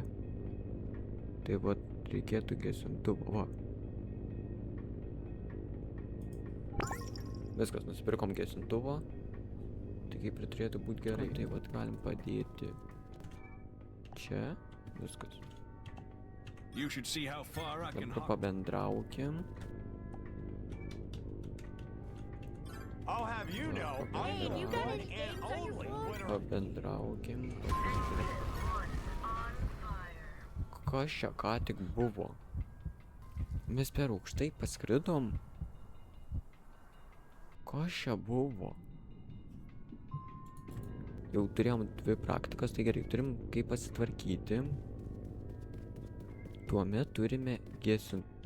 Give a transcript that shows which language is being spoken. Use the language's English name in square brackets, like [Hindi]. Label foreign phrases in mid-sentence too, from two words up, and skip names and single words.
[Lithuanian] Tai va, reikėtų gesintuvo. Va. Viskas, nusipirkom gesintuvo. Tai kaip ir turėtų būti gerai. Tai va, galim padėti. Čia. Viskas. [English] You should see how far I can [Lithuanian] Dabar [English] hop. [Lithuanian] pabendraukim. [English] I'll have you know, I'm Hey, the you got one any and games on your only phone? winner. [Lithuanian] Pabendraukim. [English] One on fire. [Lithuanian] Kas čia ką tik buvo? Mes per aukštai paskridom. Kas čia buvo? Jau turėjom 2 praktikas, tai gerai, turim kaip pasitvarkyti. Tuomet turime gesinti.